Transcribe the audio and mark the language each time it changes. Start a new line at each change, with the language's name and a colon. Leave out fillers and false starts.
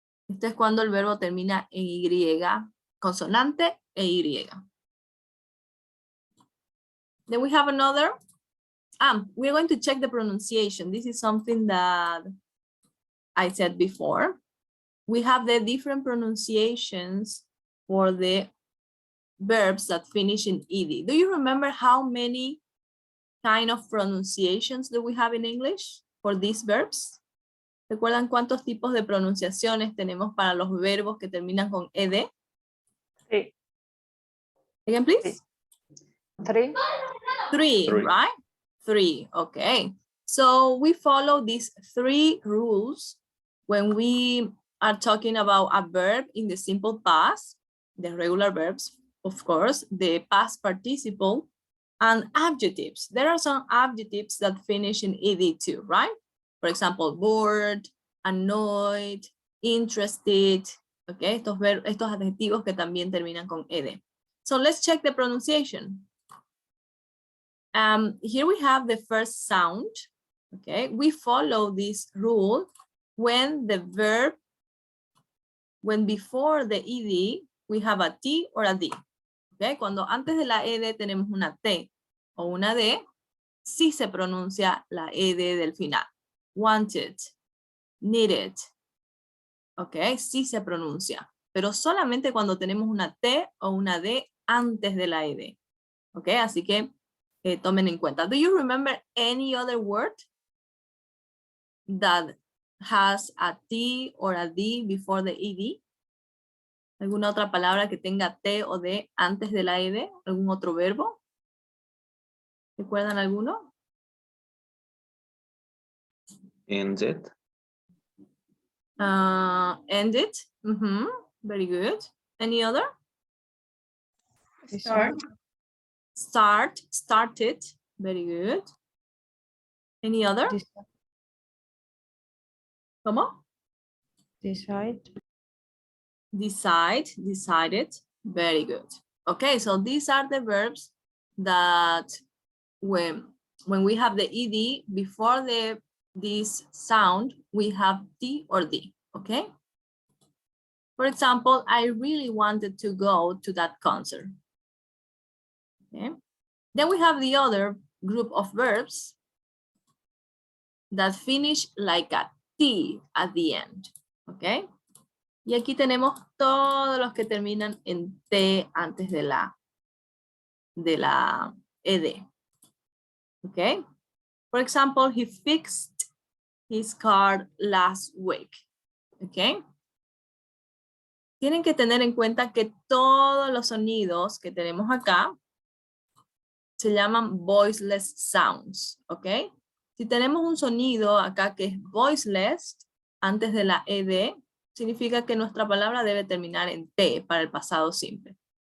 Spanish: Esto es cuando el verbo termina en y, consonante e y.
English: Then we have another. We're going to check the pronunciation. This is something that I said before. We have the different pronunciations for the verbs that finish in ed. Do you remember how many kind of pronunciations do we have in English for these verbs?
Spanish: ¿Recuerdan cuántos tipos de pronunciaciones tenemos para los verbos que terminan con ed? Sí.
English: Again, please. Three. Three, right? Three, okay. So we follow these three rules when we are talking about a verb in the simple past, the regular verbs, of course, the past participle, and adjectives. There are some adjectives that finish in ed too, right? For example, bored, annoyed, interested, okay?
Spanish: Estos adjetivos que también terminan con ed.
English: So let's check the pronunciation. Here we have the first sound, okay? We follow this rule when the verb, when before the ed, we have a T or a D. Okay?
Spanish: Cuando antes de la ed tenemos una T o una D, sí se pronuncia la ed del final.
English: Wanted, needed, okay?
Spanish: Sí se pronuncia, pero solamente cuando tenemos una T o una D antes de la ed. Okay? Así que tomen en cuenta.
English: Do you remember any other word that has a T or a D before the ed?
Spanish: ¿Alguna otra palabra que tenga T o D antes de la ed? ¿Algún otro verbo? ¿Recuerdan alguno?
English: Ended. Ended. Very good. Any other? Start. Start. Started. Very good. Any other?
Spanish: ¿Cómo?
English: Decide. Decide. Decided. Very good. Okay, so these are the verbs that when we have the ed before this sound, we have T or D, okay? For example, I really wanted to go to that concert. Okay. Then we have the other group of verbs that finish like a T at the end, ¿ok? Y aquí tenemos todos los que terminan en T antes de la ed, ¿ok? For example, he fixed his car last week, ¿ok?
Spanish: Tienen que tener en cuenta que todos los sonidos que tenemos acá se llaman voiceless sounds, ¿ok? Si tenemos un sonido acá que es voiceless antes de la ed, significa que nuestra palabra debe terminar en T para el pasado simple.